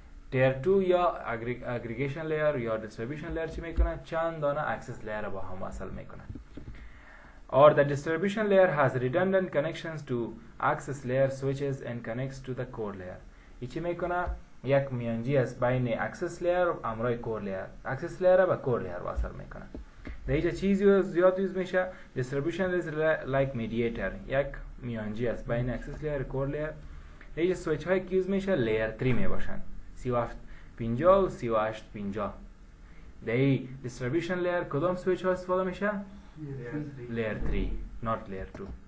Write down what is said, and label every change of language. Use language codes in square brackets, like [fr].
[fa] تیر 2 یا اگریگیشن لیر یا دیستریبیوشن لیر چی میکنن؟ چند دانه اکسس لیر با هم وصل میکنن. [en] Or the distribution layer has redundant connections to access layer switches and connects to the core layer. [fa] این چی میکنه؟ یک میانجی است بین اکسس لیر و امرای کور لیر. اکسس لیر با کور لیر وصل میکنه. در اینجا چیزی زیاد یوز میشه. [en] distribution is like mediator. [fa] یک میانجی است بین اکسس لیر و کور لیر. در اینجا سویچ های که یوز میشه لیر 3 میباشن. 3750 و 3850. در این distribution layer کدام سویچ ها استفاده میشه؟ لیر 3 not لیر 2.